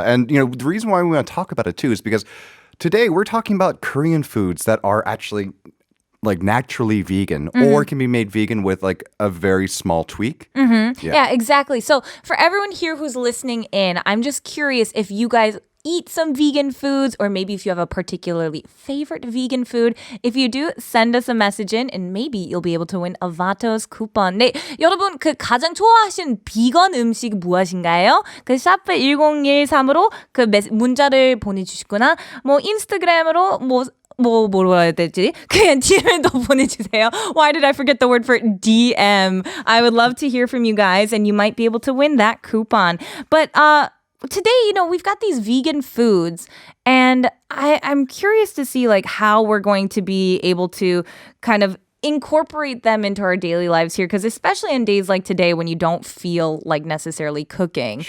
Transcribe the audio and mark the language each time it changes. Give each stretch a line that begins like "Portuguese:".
English: And, the reason why we want to talk about it, too, is because today we're talking about Korean foods that are actually like naturally vegan or can be made vegan with like a very small tweak. Yeah, exactly. So for everyone here who's listening in, I'm just curious if you guys eat some vegan foods or maybe if you have a particularly favorite vegan food. If you do, send us a message in and maybe you'll be able to win a Vatos coupon.
Korean: 네, 여러분 그 가장 좋아하시는 비건 음식 무엇인가요? 그 샵 1013으로 그 문자를 보내주시거나 뭐 인스타그램으로 뭐라 해야 되지? 그냥 DM도 보내주세요.
English: Why did I forget the word for DM? I would love to hear from you guys and you might be able to win that coupon. But today, we've got these vegan foods and I'm curious to see like how we're going to be able to kind of incorporate them into our daily lives here because especially in days like today when you don't feel like necessarily cooking.